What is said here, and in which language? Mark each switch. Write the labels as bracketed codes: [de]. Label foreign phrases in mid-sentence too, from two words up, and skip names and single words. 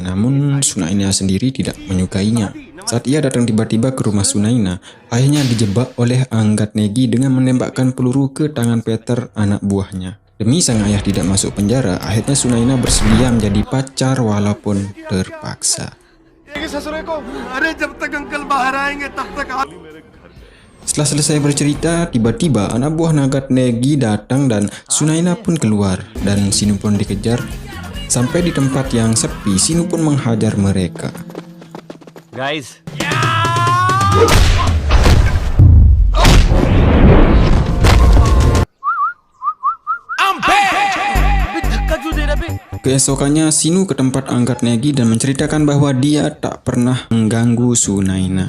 [id] Namun Sunaina sendiri tidak menyukainya. Saat ia datang tiba-tiba ke rumah Sunaina, ayahnya dijebak oleh Anggat Negi dengan menembakkan peluru ke tangan Peter, anak buahnya. Demi sang ayah tidak masuk penjara, akhirnya Sunaina bersedia menjadi pacar walaupun terpaksa. [hi] अरे जब तक अंकल बाहर आएंगे तब तक [id] Setelah selesai bercerita, tiba-tiba anak buah Anggat Negi datang dan Sunaina pun keluar dan Sinu pun dikejar. Sampai di tempat yang sepi, Sinu pun menghajar mereka. Guys. Keesokannya Sinu ke tempat Angkat Negi dan menceritakan bahwa dia tak pernah mengganggu Sunaina.